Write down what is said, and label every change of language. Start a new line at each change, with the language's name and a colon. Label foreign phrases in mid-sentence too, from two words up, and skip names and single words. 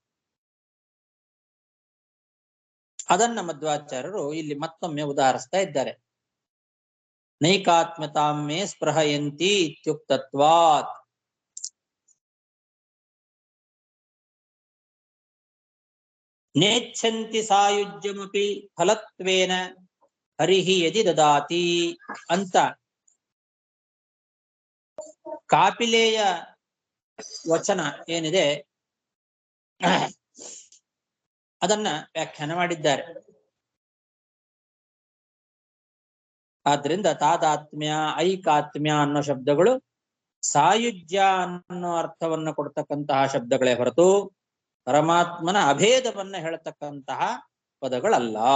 Kannada: ಅದನ್ನ ಮಧ್ವಾಚಾರ್ಯರು ಇಲ್ಲಿ ಮತ್ತೊಮ್ಮೆ ಉದಾಹರಿಸ್ತಾ ಇದ್ದಾರೆ.
Sanskrit: ನೈಕಾತ್ಮ್ಯತಾಮೇ ಸ್ಪೃಹಯಂತಿ ಇತ್ಯುಕ್ತತ್ವಾತ್. ನೇಚ್ಛಂತಿ ಸಾಯುಜ್ಯಮಪಿ ಫಲತ್ವೇನ ಹರಿಹಿ ಯದಿ ದದಾತಿ
Kannada: ಅಂತ ಕಾಪಿಲೆಯ ವಚನ ಏನಿದೆ ಅದನ್ನ ವ್ಯಾಖ್ಯಾನ ಮಾಡಿದ್ದಾರೆ. ಆದ್ರಿಂದ ತಾದಾತ್ಮ್ಯ ಐಕಾತ್ಮ್ಯ ಅನ್ನೋ ಶಬ್ದಗಳು ಸಾಯುಜ್ಯ ಅನ್ನೋ ಅರ್ಥವನ್ನ ಕೊಡ್ತಕ್ಕಂತಹ ಶಬ್ದಗಳೇ ಹೊರತು ಪರಮಾತ್ಮನ ಅಭೇದವನ್ನ ಹೇಳ್ತಕ್ಕಂತಹ ಪದಗಳಲ್ಲ.